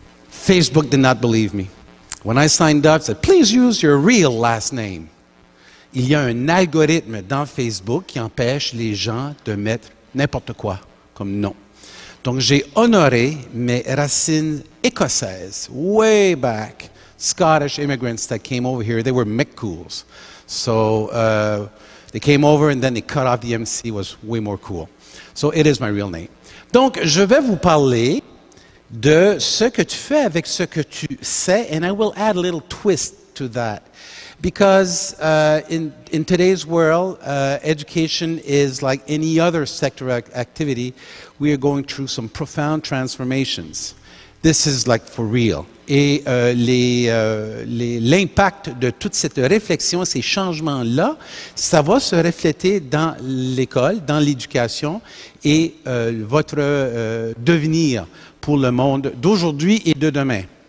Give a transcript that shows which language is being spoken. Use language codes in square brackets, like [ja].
[en] Facebook did not believe me. When I signed up, it said, please use your real last name. [fr] Il y a un algorithme dans Facebook qui empêche les gens de mettre n'importe quoi comme nom. Donc j'ai honoré mes racines écossaises, [en] way back. Scottish immigrants that came over here, they were McCools. So they came over and then they cut off the MC, was way more cool. So it is my real name. [fr] Donc, je vais vous parler de ce que tu fais avec ce que tu sais, [en] and I will add a little twist to that. Because in today's world, education is like any other sector activity. We are going through some profound transformations. This is like for real. [fr] Et l'impact de toute cette réflexion, ces changements-là, ça va se refléter dans l'école, dans l'éducation et votre devenir pour le monde d'aujourd'hui et de demain.